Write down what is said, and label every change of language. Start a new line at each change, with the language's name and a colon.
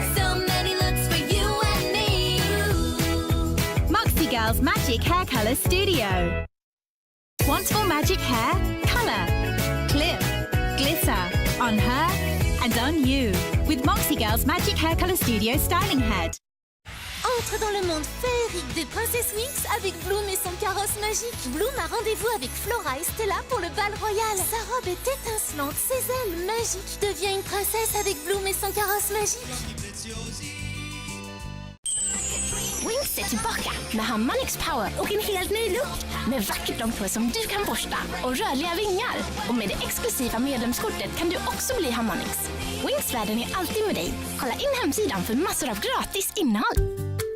English: So many looks for you and me. Moxie Girls Magic Hair Color Studio. Want more magic hair? Color, clip, glitter, on her and on you. With Moxie Girls Magic Hair Color Studio Styling Head.
French: Entre dans le monde féerique des princesses Winx avec Bloom et son carrosse magique. Bloom a rendez-vous avec Flora et Stella pour le bal royal. Sa robe est étincelante, ses ailes magiques. Devient une princesse avec Bloom et son carrosse magique.
Swedish: Winx är tillbaka med Imaginext Power och en helt ny look. Med vackert långt som du kan borsta och rörliga vingar. Och med det exklusiva medlemskortet kan du också bli Imaginext. Winx-världen är alltid med dig. Kolla in hemsidan för massor av gratis innehåll.